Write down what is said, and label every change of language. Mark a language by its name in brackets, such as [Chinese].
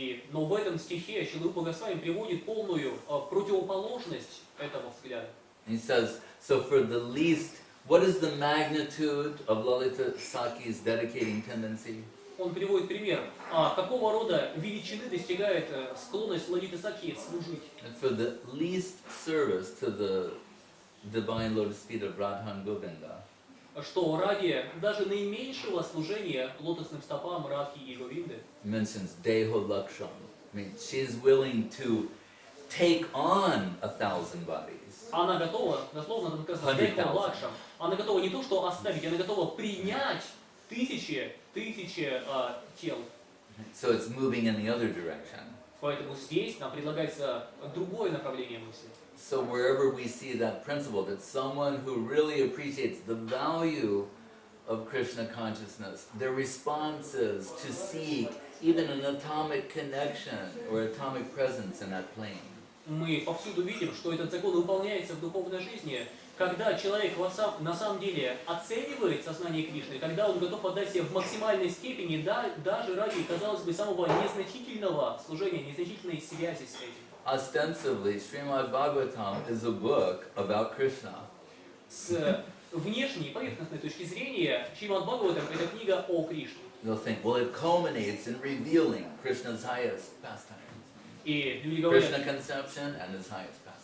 [Russian] Но в этом стихе Шрила Госвами приводит полную противоположность этого взгляда. [English] He says, so for the least, what is the magnitude of Lalita Sakhi's dedicating tendency? [Russian] Он приводит пример, какого рода величины достигает склонность Лалиты Сакхи служить. [English] And for the least service to the divine lotus feet of Radhan Govinda, [Russian] Что ради даже наименьшего служения лотосным стопам Радхи и Говинды [English] mentions Deho Laksham. I mean, she's willing to take on 1,000 bodies. [Russian] она готова, дословно там сказано, Дехо Лакшам, она готова не то что оставить, она готова принять тысячи тел. [English] So it's moving in the other direction. [Russian] Поэтому здесь нам предлагается другое направление мысли. [English] So wherever we see that principle, that someone who really appreciates the value of Krishna consciousness, their response is to seek even an atomic connection or atomic presence in that plane. [Russian] Мы повсюду видим, что этот закон выполняется в духовной жизни, когда человек на самом деле оценивает сознание Кришны, когда он готов отдать себе в максимальной степени, даже ради, казалось бы, самого незначительного служения, незначительной связи с этим. [English] Ostensibly, Srimad Bhagavatam is a book about Krishna. [Russian] С внешней, поверхностной точки зрения, Шримад Бхагаватам – это книга о Кришне. [English] You'll think, well, it culminates in revealing Krishna's highest pastimes. [Russian] И [English] Krishna conception and his highest pastimes.